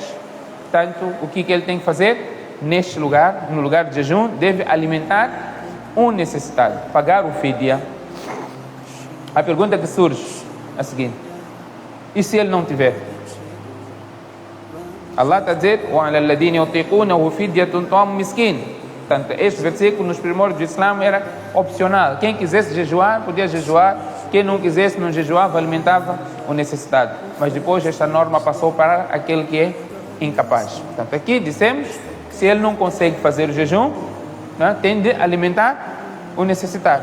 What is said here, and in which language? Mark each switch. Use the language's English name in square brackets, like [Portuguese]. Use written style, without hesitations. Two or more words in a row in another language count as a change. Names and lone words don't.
[Portuguese] Portanto, o que ele tem que fazer? Neste lugar, no lugar de jejum, deve alimentar um necessitado, pagar o fidya. A pergunta que surge é a seguinte: e se ele não tiver? Allah está a dizer: [Arabic] وَعَلَى الَّذِينَ يُطِيقُونَهُ فِدْيَةٌ طَعَامُ مِسْكِينٍ. [Portuguese] Portanto, este versículo nos primórdios do Islã era opcional. Quem quisesse jejuar, podia jejuar. Quem não quisesse, não jejuava, alimentava o necessitado. Mas depois esta norma passou para aquele que é incapaz. Portanto, aqui dissemos: se ele não consegue fazer o jejum, né, tem de alimentar o necessitado.